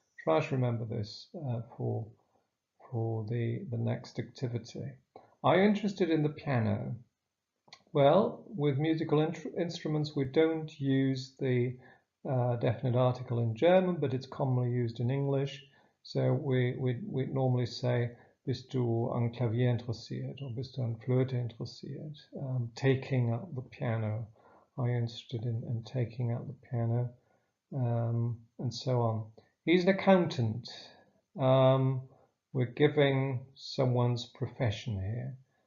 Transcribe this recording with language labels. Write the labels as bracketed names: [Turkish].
[English] Try to remember this for the next activity. Are you interested in the piano? Well, with musical instruments, we don't use the definite article in German, but it's commonly used in English. So we normally say, [German] bist du an Klavier interessiert, [English] or [German] bist du an Flöte interessiert? [English] Taking up the piano. Are you interested in taking up the piano? And so on. He's an accountant. We're giving someone's profession here.